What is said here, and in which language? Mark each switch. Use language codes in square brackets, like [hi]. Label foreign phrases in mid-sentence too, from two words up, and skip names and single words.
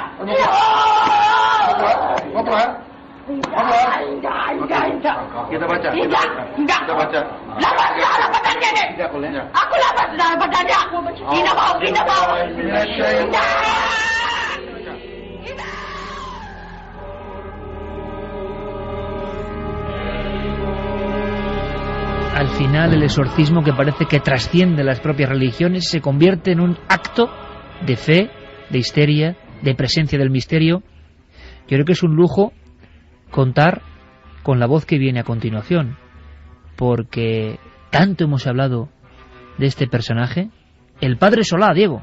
[id] Kamu keluar. Kamu keluar. Kita baca. Tidak. Kita baca. Lapas darah badannya nih. Aku lapas darah badannya. Tidak mau. Tidak mau. Tidak. [es] al final el exorcismo, que parece que trasciende las propias religiones, se convierte en un acto de fe, de histeria, de presencia del misterio. Yo creo que es un lujo contar con la voz que viene a continuación, porque tanto hemos hablado de este personaje, el padre Solá, Diego.